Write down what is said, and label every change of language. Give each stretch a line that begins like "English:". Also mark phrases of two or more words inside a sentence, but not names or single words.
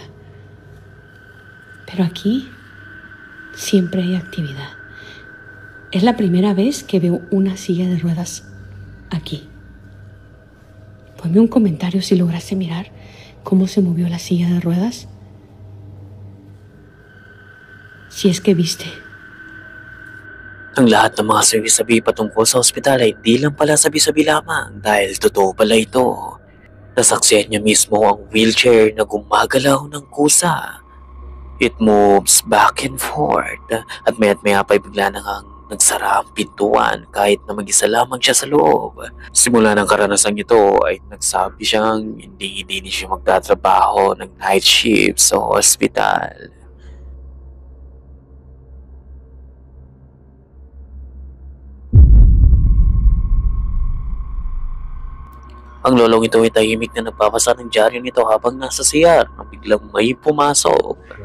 Spanish: Pero aquí siempre hay actividad. Es la primera vez que veo una silla de ruedas aquí. Ponme un comentario si lograste mirar cómo se movió la silla de ruedas. Si es que viste.
Filipino: Ang lahat ng mga sabi-sabi patungkol sa ospital ay di lang pala sabi-sabi lamang dahil totoo pala ito. Nasaksihan niya mismo ang wheelchair na gumagalaw ng kusa.
English: It moves back and forth
Filipino: at maya't maya pa'y bigla na ngang nagsara ang pintuan kahit na mag-isa lamang siya sa loob. Simula ng karanasang ito ay nagsabi siyang hindi siya magtatrabaho ng
English: night shift
Filipino: sa ospital. Ang lolong ito ay tahimik na nagbabasa ng dyaryo nito habang nasa CR nang biglang may pumasok.